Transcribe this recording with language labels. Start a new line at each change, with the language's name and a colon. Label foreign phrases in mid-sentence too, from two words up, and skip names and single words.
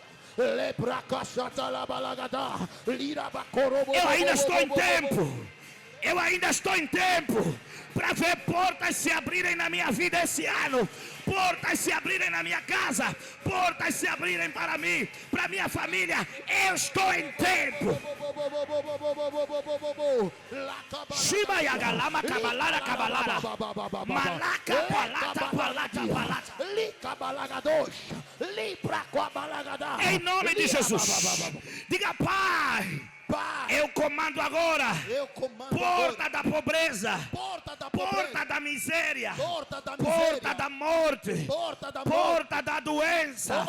Portuguese: Eu ainda estou em tempo. Eu ainda estou em tempo para ver portas se abrirem na minha vida esse ano. Portas se abrirem na minha casa. Portas se abrirem para mim, para minha família. Eu estou em tempo. Shiba yagalama kabalara kabalara. Malaka palata palata palata. Em nome de Jesus. Diga: Pai. Eu comando agora. Porta da pobreza. Porta da miséria. Porta da morte. Porta da doença.